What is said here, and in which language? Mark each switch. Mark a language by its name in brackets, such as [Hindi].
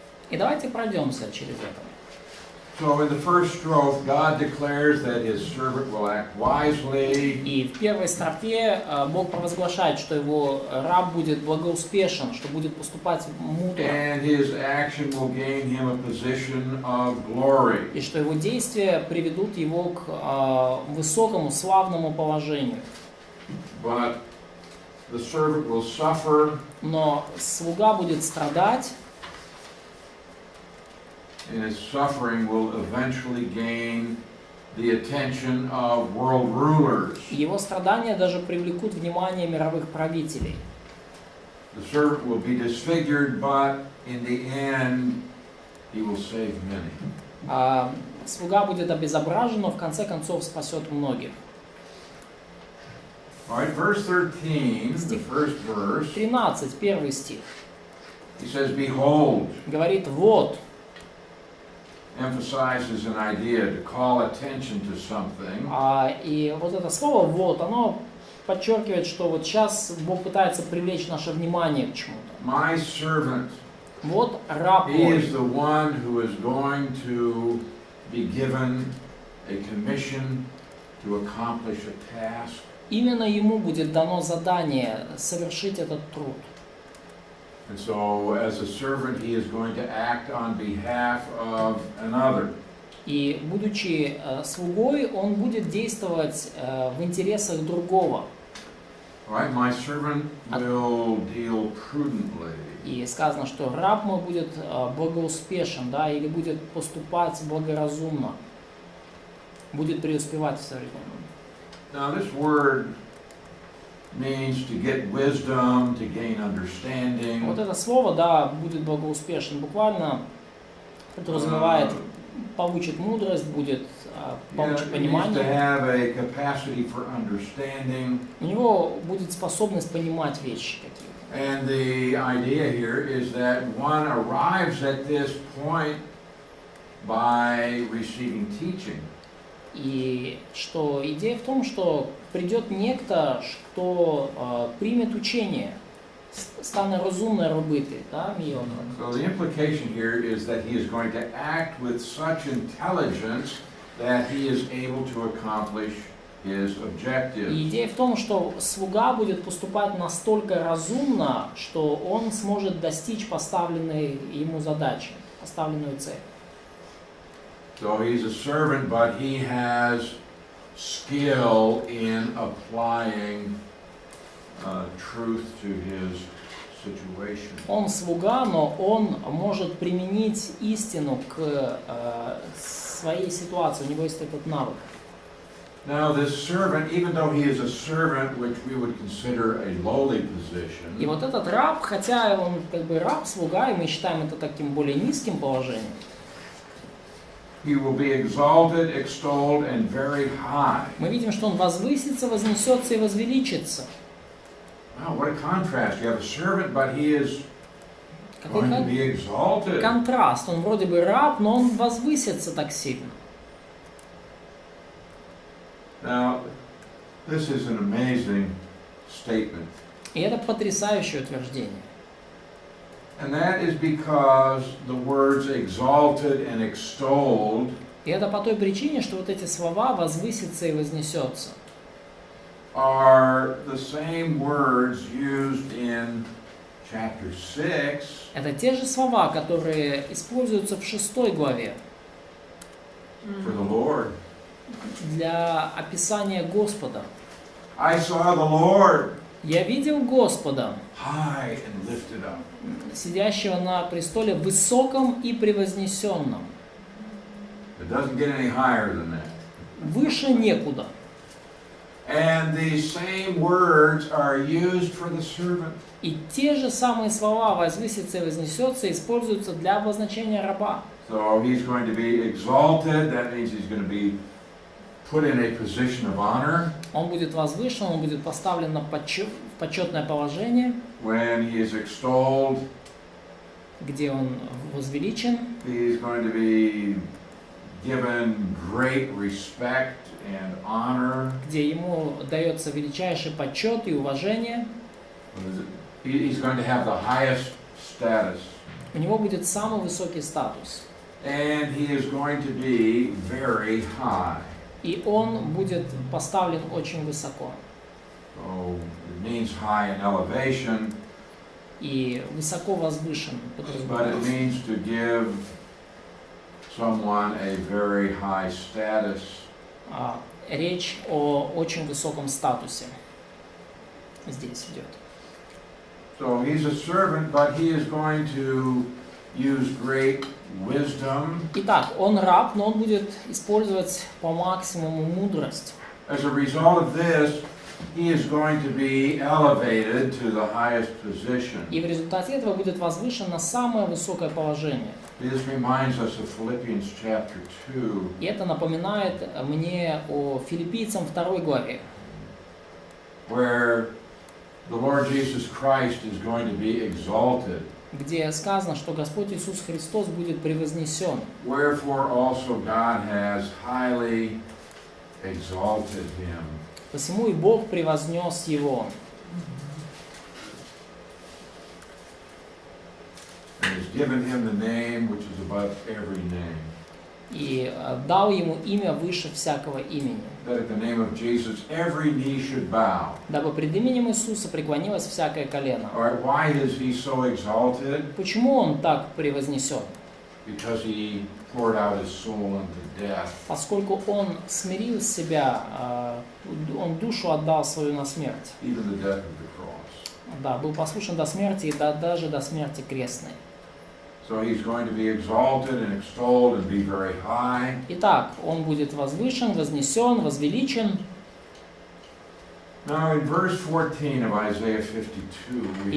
[Russian] И давайте пройдемся через это. [English] So in the first strophe, God declares that His servant will act wisely. [Russian] И в первой строфе Бог провозглашает, что его раб будет благоуспешен, что будет поступать мудро, [English] And his action will gain him a position of glory. [Russian] и что его действия приведут его к высокому, славному положению. [English] But the servant will suffer, [Russian] Но слуга будет страдать, [English] and his suffering will eventually gain the attention of world rulers. [Russian] и его страдания даже привлекут внимание мировых правителей. [English] The servant will be disfigured, but in the end, he will save many. [Russian] Слуга будет обезображен, но в конце концов спасет многих. [English] All right, verse 13, the first verse, [Russian] 13, первый стих, [English] he says, "Behold," [Russian] говорит «вот», [English] emphasizes an idea to call attention to something. [Russian] и вот это слово «вот», оно подчеркивает, что вот сейчас Бог пытается привлечь наше внимание к чему-то. [English] My servant, [Russian] Вот раб [English] he [Russian] мой, [English] is the one who is going to be given a commission to accomplish a task. [Russian] именно ему будет дано задание совершить этот труд. [English] And so, as a servant, he is going to act on behalf of another. [Russian] И будучи слугой, он будет действовать в интересах другого. [English] All right, my servant will deal prudently. [Russian] И сказано, что раб мой будет благоуспешен, да, или будет поступать благоразумно, будет преуспевать в современном. [English] Now, this word means to get wisdom, to gain understanding. [Russian] Вот это слово, да, будет благоуспешен, буквально подразумевает, получит мудрость, будет получит [English] He needs to [Russian] понимание. [English] have a capacity for understanding. [Russian] У него будет способность понимать вещи какие-то. [English] And the idea here is that one arrives at this point by receiving teaching. [Russian] И что идея в том, что придет некто, кто примет учение, [Ukrainian] стане розумно робити, да, мільйони. [English] So the implication here is that he is going to act with such intelligence that he is able to accomplish his objectives. [Russian] И идея в том, что слуга будет поступать настолько разумно, что он сможет достичь поставленной ему задачи, поставленную цель. [English] So he's a servant, but he has skill in applying truth to his situation. [Russian] Он слуга, но он может применить истину к своей ситуации. У него есть этот навык. [English] Now this servant, even though he is a servant, which we would consider a lowly position, [Russian] И вот этот раб, хотя он как бы раб, слуга, и мы считаем это таким более низким положением, [English] he will be exalted, extolled, and very high. [Russian] мы видим, что он возвысится, вознесется и возвеличится. [English] Wow, what a contrast. You have a servant, but he is [Russian] Какой [English] going to be exalted. [Russian] контраст. Он вроде бы раб, но он возвысится так сильно. [English] Now, this is an amazing statement. [Russian] И это потрясающее утверждение. [English] And that is because the words exalted and extolled [Russian] И это по той причине, что вот эти слова «возвысится» и «вознесется» [English] are the same words used in chapter 6 [Russian] это те же слова, которые используются в 6 главе [English] for the Lord. [Russian] для описания Господа. [English] I saw the Lord [Russian] «Я видел Господа, [English] high and lifted up. [Russian] сидящего на престоле высоком и превознесенном». [English] It doesn't get any higher than that. [Russian] Выше некуда. [English] And these same words are used for the servant. [Russian] И те же самые слова «возвысится» и «вознесется» используются для обозначения раба. [English] So he's going to be exalted. That means he's going to be put in a position of honor. [Russian] Он будет возвышен, он будет поставлен на почетное положение, [English] When he is extolled, [Russian] где он возвеличен, [English] he's going to be given great respect and honor. [Russian] где ему дается величайший почет и уважение. [English] He's going to have the highest status. [Russian] У него будет самый высокий статус. [English] And he is going to be very high. [Russian] И он будет поставлен очень высоко. [English] So it means high in elevation, [Russian] И высоко возвышен. [English] but it means to give someone a very high status. [Russian] Речь о очень высоком статусе. Здесь идет. [English] So he's a servant, but he is going to use great wisdom. [Russian] Итак, он раб, но он будет использовать по максимуму мудрость. [English] As a result of this, he is going to be elevated to the highest position. [Russian] И в результате этого будет возвышен на самое высокое положение. [English] This reminds us of Philippians chapter 2, [Russian] И это напоминает мне о Филиппийцам 2 главе, [English] where the Lord Jesus Christ is going to be exalted. [Russian] где сказано, что Господь Иисус Христос будет превознесен. [English] Wherefore also God has highly exalted him. [Russian] Посему и Бог превознес его. [English] And has given him the name which is above every name. [Russian] И дал ему имя выше всякого имени, [English] That at the name of Jesus every knee should bow. [Russian] дабы пред именем Иисуса преклонилось всякое колено. [English] All right, why is he so exalted? [Russian] Почему он так превознесен? [English] Because he poured out his soul unto death. [Russian] Поскольку он смирил себя, он душу отдал свою на смерть. [English] Even the death of the cross. [Russian] Да, был послушен до смерти и даже до смерти крестной. [English] So he's going to be exalted and extolled and be very high. [Russian] Итак, он будет возвышен, вознесен, возвеличен. [English] Now in verse 14 of Isaiah 52 we